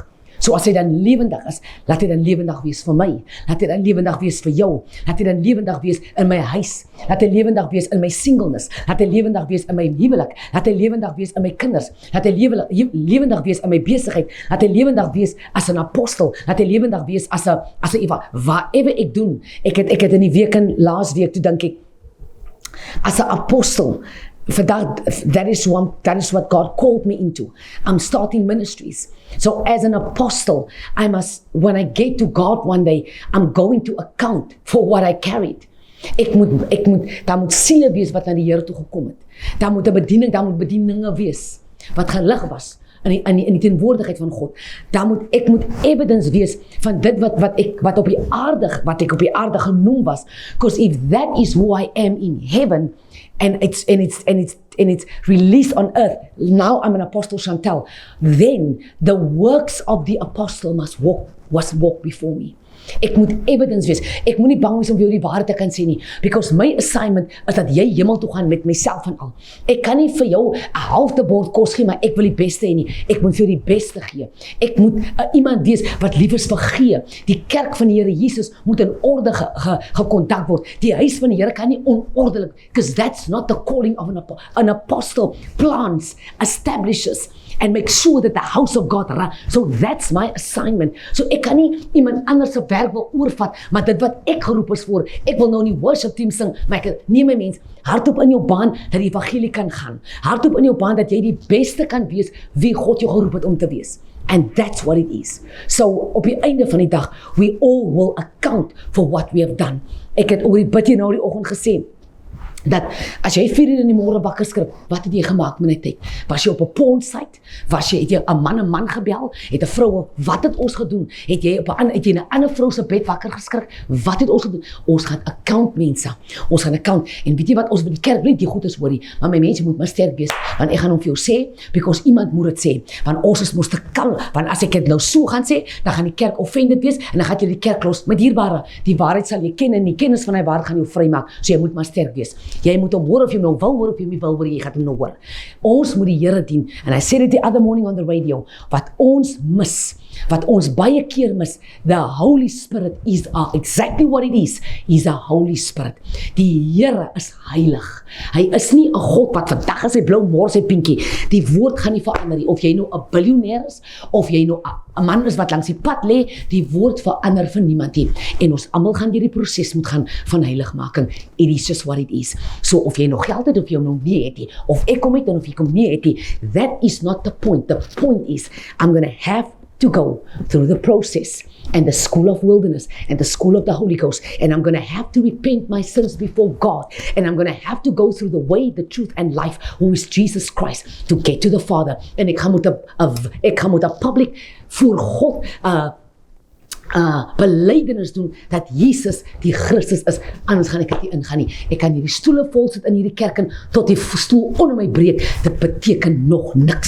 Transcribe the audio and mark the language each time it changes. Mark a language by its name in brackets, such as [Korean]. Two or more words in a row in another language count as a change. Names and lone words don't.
[Afrikaans] So as hy dan lewendig is, laat hy dan lewendig wees vir my, laat hy dan lewendig wees vir jou, laat hy dan lewendig wees in my huis, laat hy lewendig wees in my singleness, laat hy lewendig wees in my huwelik, laat hy lewendig wees in my kinders, laat hy lewendig wees in my besigheid, laat hy lewendig wees as 'n apostel, laat hy lewendig wees as 'n whatever ek doen. Ek het in die laas week toe dink ek, as 'n apostel, [English] for that is what God called me into. I'm starting ministries. So as an apostle, when I get to God one day, I'm going to account for what I carried. [Afrikaans] Daar moet siele wees wat na die Here toe gekom het. Daar moet bedieninge wees wat gelig was in die teenwoordigheid van God. Ek moet evidence wees van dit wat ek op die aarde genoem was. [English] Because if that is who I am in heaven, and it's released on earth, now I'm an apostle Chantel, then the works of the apostle must walk before me. [Afrikaans] Ek moet evidence wees. Ek moet nie bang wees om vir jou die waarheid te kan sê nie, because my assignment is dat jy hemel toe gaan met myself en al. Ek kan nie vir jou 'n halfte bord kos gee, maar ek wil die beste hê nie. Ek moet vir jou die beste gee. Ek moet iemand wees wat lief is vir gee. Die kerk van die Here Jesus moet in orde gekontak word. Die huis van die Here kan nie onordelik, [English] because that's not the calling of an apostle. Plans, establishes, and make sure that the house of God runs. So that's my assignment. [Afrikaans] So ek kan nie iemand anders se werk wil oorvat, maar dit wat ek geroep is voor, ek wil nou in die [English] worship team [Afrikaans] sing, maar ek neem my mens, hardop in jou baan, dat die evangelie kan gaan, hardop in jou baan, dat jy die beste kan wees, wie God jou geroep het om te wees. [English] And that's what it is. So, [Afrikaans] op die einde van die dag, [English] we all will account for what we have done. [Afrikaans] Ek het oor die bid hier nou die oggend gesê, dat as jy 4 uur in die môre wakker skrik, wat het jy gemaak met die tyd? Was jy op 'n [English] porn site? [Afrikaans] Het jy 'n man gebel? Het 'n vrou, wat het ons gedoen? Het jy in 'n ander vrou se bed wakker geskrik? Wat het ons gedoen? Ons gaan account, mense. Ons gaan account. En weet jy wat, ons by die kerk bly die goed is hoor nie, maar my mense moet maar sterk wees, want ek gaan hom vir jou sê, because iemand moet dit sê, want ons is mos te kalm, want as ek dit nou so gaan sê, dan gaan die kerk offended wees, en dan gaan jy die kerk los, met dierbare, die waarheid sal jy ken, en die kennis van die waarheid gaan jou vry maak, so jy moet maar sterk wees. Jy moet hom hoor of jy hom nou wil hoor of jy hom nie wil hoor, jy gaan hom nou hoor. Ons moet die Here dien. [English] And I said it the other morning on the radio, [Afrikaans] wat ons mis, wat ons baie keer mis, [English] the Holy Spirit is exactly what it is. He's a Holy Spirit. [Afrikaans] Die Here is heilig. Hy is nie 'n God wat vandag is hy blou, môre sy pinkie. Die woord gaan nie verander nie. Of jy nou 'n biljoenêr is, of jy nou 'n man is wat langs die pad lê, die woord verander vir niemand nie. En ons almal gaan deur die proses moet gaan van heiligmaking. [English] It is just what it is. [Afrikaans] So of jy nog geld het of jy nog nie het nie, of ek kom uit en of jy kom nie het nie, [English] that is not the point. The point is, I'm going to have to go through the process and the school of wilderness and the school of the Holy Ghost, and I'm going to have to repent my sins before God, and I'm going to have to go through the way, the truth and life, who is Jesus Christ, to get to the Father. [Afrikaans] En ek gaan met 'n public voor God belydenis doen dat Jesus die Christus is, anders gaan ek dit nie ingaan nie. Ek kan hierdie stoele vol sit in hierdie kerk en tot die stoel onder my breek, dit beteken nog niks.